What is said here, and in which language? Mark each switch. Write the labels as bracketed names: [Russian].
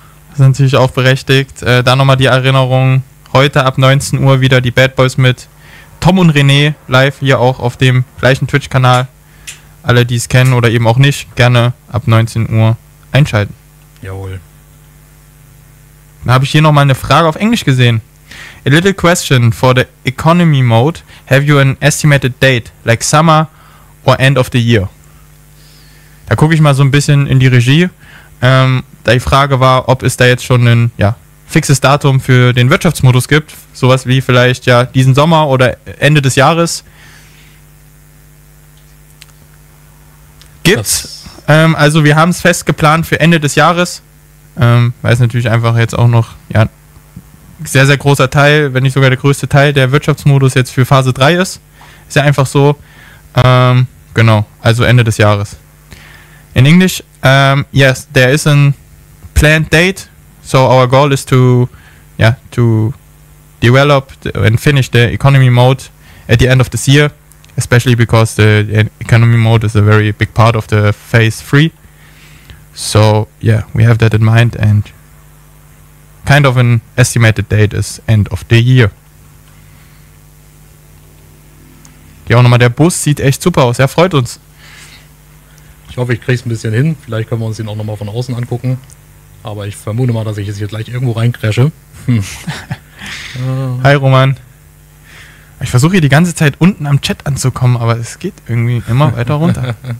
[German] Das ist natürlich auch berechtigt. Da nochmal die Erinnerung, heute ab 19 Uhr wieder die Bad Boys mit Tom und René live hier auch auf dem gleichen Twitch-Kanal. Alle, die es kennen oder eben auch nicht, gerne ab 19 Uhr einschalten. Jawohl. Dann habe ich hier nochmal eine Frage auf Englisch gesehen. [English] A little question for the economy mode. Have you an estimated date, like summer or end of the year? [German] Da gucke ich mal so ein bisschen in die Regie. Da die Frage war, ob es da jetzt schon ein fixes Datum für den Wirtschaftsmodus gibt. Sowas wie vielleicht diesen Sommer oder Ende des Jahres. Gibt's. Also wir haben es fest geplant für Ende des Jahres. Weil es natürlich einfach jetzt auch noch sehr, sehr großer Teil, wenn nicht sogar der größte Teil der Wirtschaftsmodus jetzt für Phase 3 ist. Ist ja einfach so. Genau, also Ende des Jahres. [English] In English, yes, there is a planned date. So our goal is to develop and finish the economy mode at the end of this year, especially because the economy mode is a very big part of the phase 3. So we have that in mind and kind of an estimated date is end of the year. [German] Ja, auch nochmal, der Bus sieht echt super aus. Er freut uns. Ich hoffe, ich kriege es ein bisschen hin. Vielleicht können wir uns den auch nochmal von außen angucken. Aber ich vermute mal, dass ich jetzt hier gleich irgendwo reincrashe. Hi Roman. Ich versuche hier die ganze Zeit unten am Chat anzukommen, aber es geht irgendwie immer weiter runter.